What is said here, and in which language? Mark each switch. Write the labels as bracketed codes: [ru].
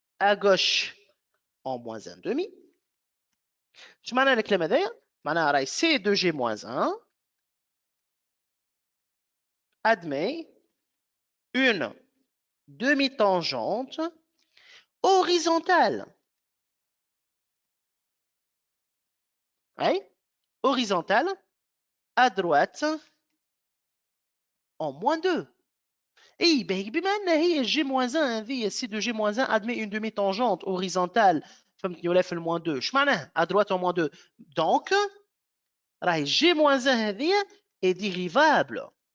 [fr] à gauche en moins 1 demi [ar] اش معنى الكلام هذايا معناها راهي سي دو جي [fr] moins 1 admet une demi-tangente horizontale. Oui, horizontale à droite en moins 2. Et [ar] بما أن هي [fr] G moins 1 هذه C de G moins 1 admet une demi-tangente horizontale [ar] فهمتني ولا في [fr] moins 2 [ar] اش معناها [fr] à droite en moins 2 donc راهي G moins 1 هذه est dérivable